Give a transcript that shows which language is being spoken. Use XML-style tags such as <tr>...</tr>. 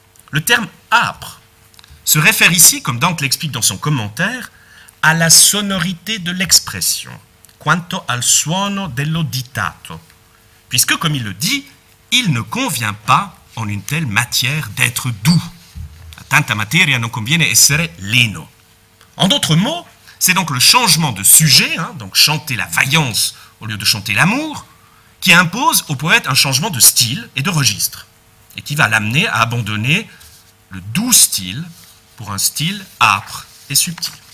<fr>Le terme âpre se réfère ici, comme Dante l'explique dans son commentaire, à la sonorité de l'expression,</fr> <it>quanto al suono dello ditato,</it> <fr>puisque, comme il le dit, il ne convient pas en une telle matière d'être doux.</fr> <it>A tanta materia non conviene essere leno.</it> <fr>En d'autres mots, c'est donc le changement de sujet, donc chanter la vaillance au lieu de chanter l'amour, qui impose au poète un changement de style et de registre, et qui va l'amener à abandonner le doux style pour un style âpre et subtil.</fr>